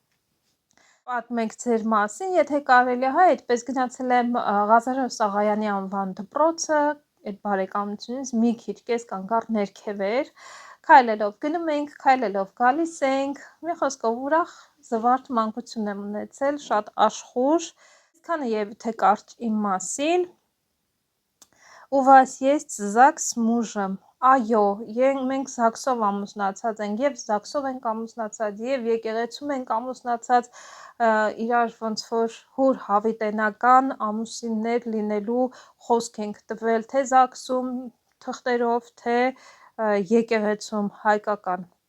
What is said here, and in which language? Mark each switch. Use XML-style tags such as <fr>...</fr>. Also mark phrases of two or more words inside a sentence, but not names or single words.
<hy>պատմեք ձեր մասին, եթե կարելի է, այդպես գնացել եմ Ղազարե Սաղայանի անվան դպրոցը, այդ բարեկամությունից մի քիչ կես կանգառ ներքև էր, քայլելով գնում ենք, քայլելով գալիս ենք, մի խոսքով ուրախ զվարթ մանկություն եմ ունեցել, շատ աշխուժ, այսքանը երևի թե կարճ իմ մասին,</hy> <ru>у вас есть ЗАГС с мужем,</ru> <hy>այո, մենք ԶԱԳՍ-ով ամուսնացած ենք, և ԶԱԳՍ-ով ենք ամուսնացած, և եկեղեցում ենք ամուսնացած, իրար ոնց որ հուր հավիտենական ամուսիններ լինելու խոսք ենք տվել, թե ԶԱԳՍ-ում թղթերով, թե եկեղեցում հայկական։</hy>